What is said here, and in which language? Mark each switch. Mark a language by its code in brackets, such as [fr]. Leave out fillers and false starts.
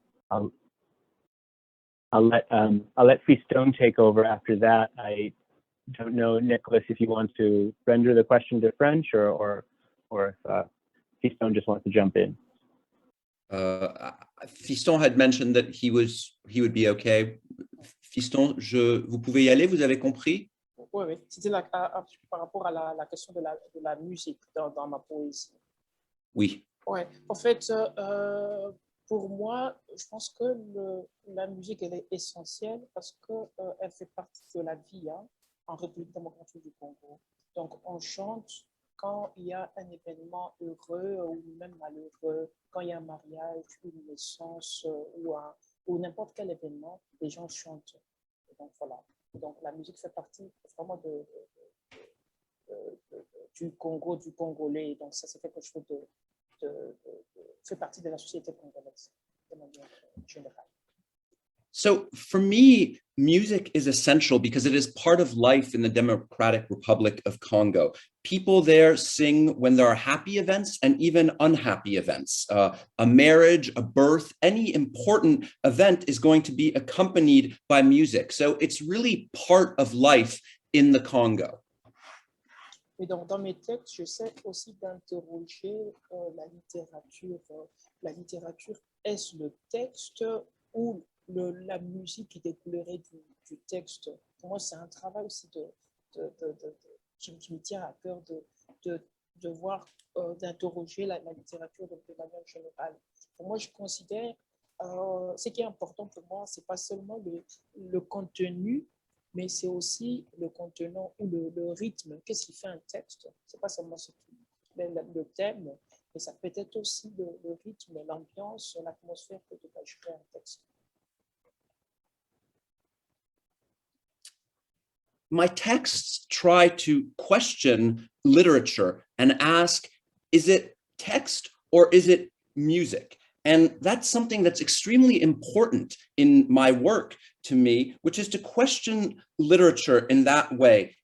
[en] I'll let Fiston take over after that. I don't know, Nicholas, if you want to render the question to French or if Fiston just wants to jump in. Fiston had mentioned that he would be okay. [fr] Fiston, vous pouvez y aller, vous avez compris? Oui, c'était par rapport à la question de la musique dans ma poésie. Oui. Ouais, en fait, pour moi, je pense que la musique, elle est essentielle parce qu'elle fait partie de la vie en République démocratique du Congo. Donc, on chante quand il y a un événement heureux ou même malheureux, quand il y a un mariage, une naissance ou n'importe quel événement, les gens chantent. Et donc, voilà. Donc, la musique fait partie vraiment du Congo, du Congolais. Donc, ça, c'est quelque chose fait partie de la société congolaise de manière générale. [en] So for me, music is essential because it is part of life in the Democratic Republic of Congo. People there sing when there are happy events and even unhappy events. A marriage, a birth, any important event is going to be accompanied by music. So it's really part of life in the Congo. [fr] Et donc, dans mes textes, j'essaie aussi d'interroger la littérature. La littérature, est-ce le texte ou la musique qui découlerait du texte? Pour moi, c'est un travail aussi qui me tient à cœur de voir, d'interroger la littérature de manière générale. Pour moi, je considère, ce qui est important pour moi, c'est pas seulement le contenu, mais c'est aussi le contenant ou le rythme. Qu'est-ce qui fait un texte? C'est pas seulement le thème, mais ça peut être aussi le rythme, l'ambiance, l'atmosphère que dégagerait un texte. [en] My texts try to question literature and ask, is it text or is it music? And that's something that's extremely important in my work to me, which is to question literature in that way.